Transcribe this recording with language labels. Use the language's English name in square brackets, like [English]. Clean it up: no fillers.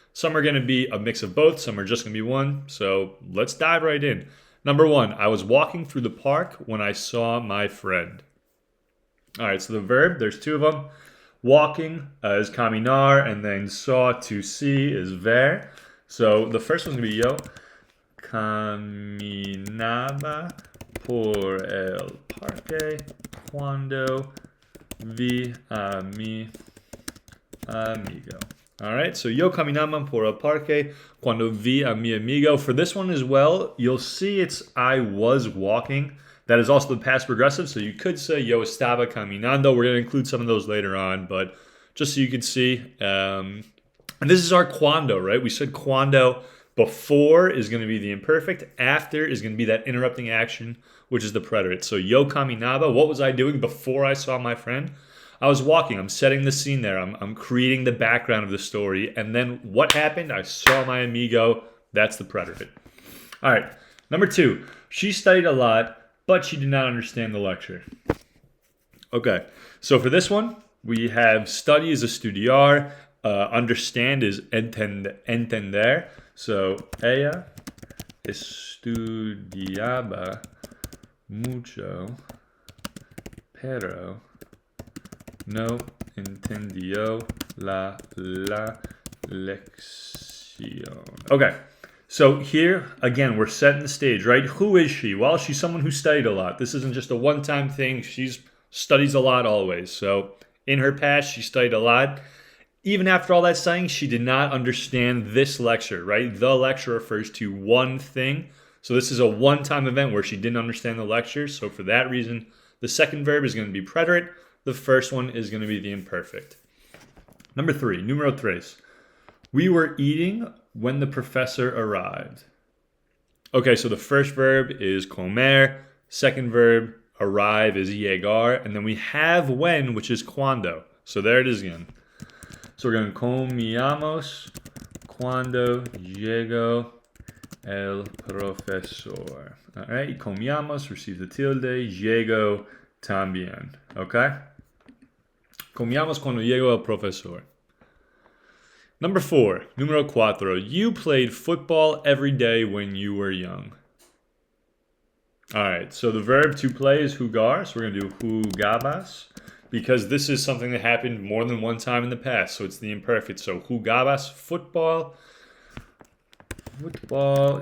[English] Some are going to be a mix of both, some are just going to be one. So let's dive right in. Number one, I was walking through the park when I saw my friend. All right, so the verb, there's two of them. Walking is caminar, and then saw, to see, is ver. So the first one's going to be yo. [Spanish] Caminaba por el parque cuando vi a mi amigo. [English] All right, so [Spanish] yo caminaba por el parque cuando vi a mi amigo. [English] For this one as well, you'll see it's I was walking. That is also the past progressive, so you could say [Spanish] yo estaba caminando. [English] We're going to include some of those later on, but just so you can see. And this is our cuando, right? We said cuando. Before is going to be the imperfect. After is going to be that interrupting action, which is the preterite. So yo caminaba, what was I doing before I saw my friend? I was walking. I'm setting the scene there. I'm creating the background of the story. And then what happened? I saw my amigo. That's the preterite. All right. Number two, she studied a lot, but she did not understand the lecture. Okay. So for this one, we have study is estudiar. Understand is entender. So ella estudiaba mucho, pero no entendió la lección. Okay, so here again we're setting the stage, right? Who is she? Well, she's someone who studied a lot. This isn't just a one-time thing. She studies a lot always. So in her past, she studied a lot. Even after all that studying, she did not understand this lecture, right? The lecture refers to one thing. So this is a one-time event where she didn't understand the lecture. So for that reason, the second verb is going to be preterite. The first one is going to be the imperfect. Number three, [Spanish] numero tres. [English] We were eating when the professor arrived. Okay, so the first verb is comer. Second verb, arrive, is llegar. And then we have when, which is cuando. So there it is again. So we're going to [Spanish] comíamos cuando llegó el profesor. [English] All right, comíamos, receive the tilde, [Spanish] llegó también. [English] Okay? [Spanish] Comíamos cuando llegó el profesor. [English] Number four, [Spanish] número cuatro. [English] You played football every day when you were young. All right, so the verb to play is jugar. So we're going to do jugabas. Because this is something that happened more than one time in the past. So it's the imperfect. So jugabas, football. Football.